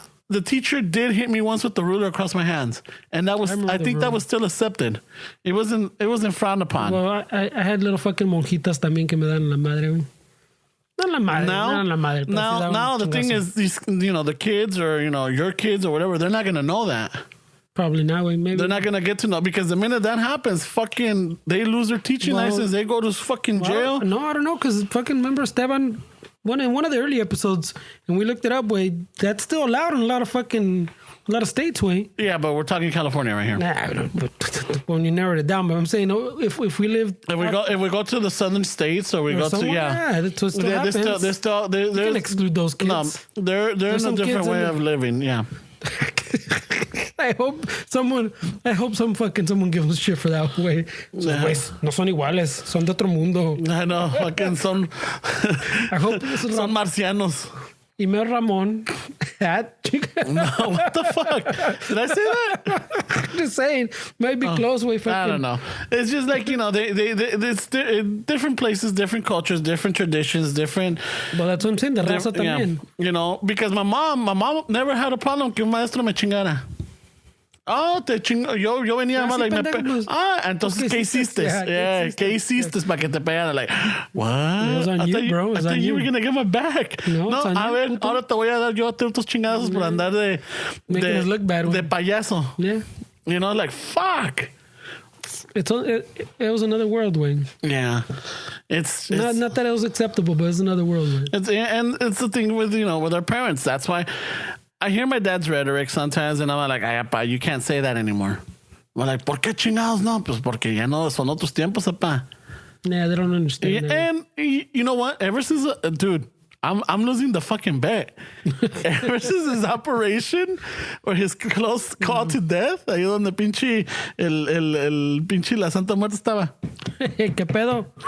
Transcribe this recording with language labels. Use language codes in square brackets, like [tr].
[en] The teacher did hit me once with the ruler across my hands, and that was I think that was still accepted. It wasn't frowned upon. Well, I had little fucking [es] monjitas también que me dan la madre. No la madre. [en] Now the thing is, these, the kids or your kids or whatever, they're not gonna know that. Probably not. Maybe they're not gonna get to know, because the minute that happens, fucking they lose their teaching license. They go to fucking jail. No, I don't know, because fucking remember Esteban. In one of the early episodes, and we looked it up, way that's still allowed in a lot of states, way. Yeah, but we're talking California right here. Nah, when you narrowed it down, but I'm saying if we live, if we go to the southern states, or we go to that's what still happens. You can exclude those kids. No, they're in a different way of living. Yeah. I hope someone gives us shit for that way. [es] So, no son iguales, son de otro mundo. [en] I know, fucking son. I hope this is [es] son marcianos. [en] Email Ramon at Chicano. No, what the fuck? Did I say that? I'm just saying, might be close way. I don't know. It's just like, it's different places, different cultures, different traditions, different. Well, that's what I'm saying. The raza también. Yeah. Because my mom never had a problem [es] que un maestro me chingara. Oh, te chingo. Yo venía más entonces, ¿qué hiciste? ¿Qué hiciste para que te pegaran? [en] Like, what? It was on you, bro. I thought you were going to get my back. No, [es] a ver, ahora te voy a dar yo a tus chingados por andar [en] making us look bad. [es] De payaso. [en] Yeah. Like, fuck. It was another world, Wayne. Yeah. It's not that it was acceptable, but it's another world, Wayne. And it's the thing with, with our parents. That's why I hear my dad's rhetoric sometimes, and I'm like, [es] ay, apá, [en] you can't say that anymore. I'm like, [es] ¿por qué chingados no? Pues porque ya no son otros tiempos, apá. [en] Yeah, they don't understand. And you know what? Ever since, dude, I'm losing the fucking bet. Ever since his operation or his close call to death, [es] ahí donde pinche el pinche la Santa Muerte estaba. ¿Qué pedo?